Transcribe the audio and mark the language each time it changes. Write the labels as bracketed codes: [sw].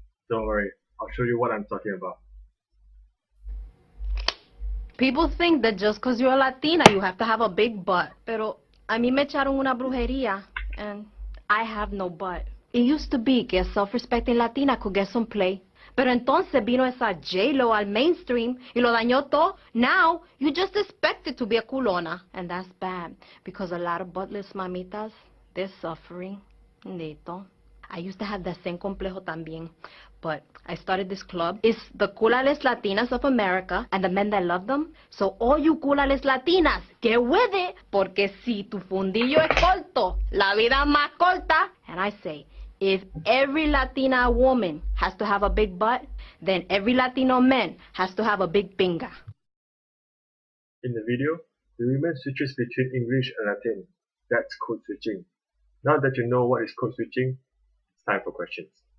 [en] Don't worry, I'll show you what I'm talking about. People think that just because you're Latina, you have to have a big butt. [es] Pero a mí me echaron una brujería, [en] and I have no butt. It used to be que a self-respecting Latina could get some play. [es] Pero entonces vino esa J-Lo al mainstream y lo dañó todo. [en] Now, you just expected to be a culona. And that's bad, because a lot of buttless mamitas, they're suffering. Nito. I used to have that same [es] complejo también. [en] But I started this club. It's the Culales Latinas of America and the men that love them. So all you Culales Latinas, get with it. [es] Porque si tu fundillo es corto, la vida es más corta. [en] And I say, if every Latina woman has to have a big butt, then every Latino man has to have a big pinga. In the video, the woman switches between English and Latin. That's code switching. Now that you know what is code switching, it's time for questions.